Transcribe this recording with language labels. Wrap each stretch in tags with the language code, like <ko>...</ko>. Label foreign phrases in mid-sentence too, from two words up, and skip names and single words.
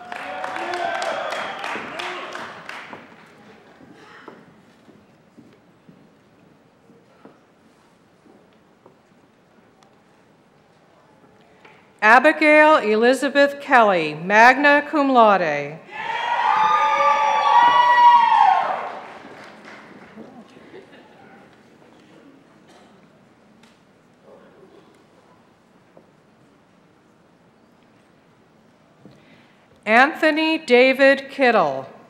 <en>Abigail Elizabeth Kelly,</en> <la>magna cum laude.</la> <en>Anthony David Kittle.</en>